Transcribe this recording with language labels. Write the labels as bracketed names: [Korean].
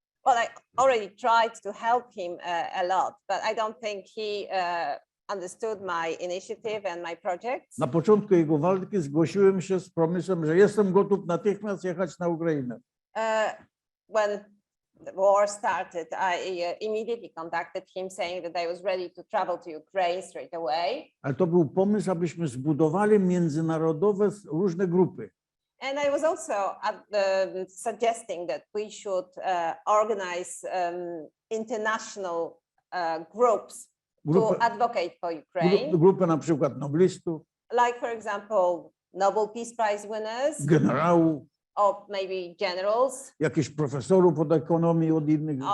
[English] Well, I already tried to help him a lot, but I don't think he understood my initiative and my projects. [Polish] Na początku jego walki zgłosiłem się z pomysłem, że jestem gotów natychmiast jechać na Ukrainę. [English] When the war started, I immediately contacted him saying that I was ready to travel to Ukraine straight away. [Polish] Ale to był pomysł, abyśmy zbudowali międzynarodowe różne grupy. [English] And I was also suggesting that we should organize international groups to advocate for Ukraine. [Polish] Grupy na przykład noblistów, [English] Like, for example, Nobel Peace Prize-winners, [Polish] generałów, [English] or maybe generals, [Polish] jakichś profesorów od ekonomii, od innych